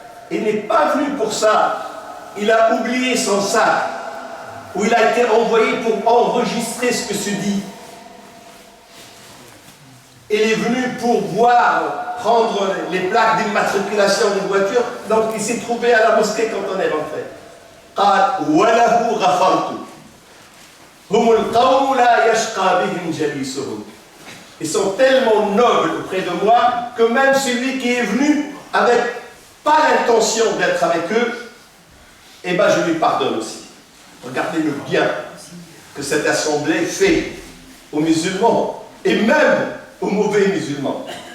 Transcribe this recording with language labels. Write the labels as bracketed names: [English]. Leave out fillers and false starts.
[French] Il n'est pas venu pour ça. Il a oublié son sac, où il a été envoyé pour enregistrer ce que se dit. Il est venu pour voir, prendre les plaques d'immatriculation d'une voiture, donc il s'est trouvé à la mosquée quand on est rentré. [Arabic] قال وله غفرت. هم القوم لا يشقى بهم جليسهم. [French] Ils sont tellement nobles auprès de moi que même celui qui est venu avec pas l'intention d'être avec eux, eh ben je lui pardonne aussi. Regardez le bien que cette assemblée fait aux musulmans et même aux mauvais musulmans.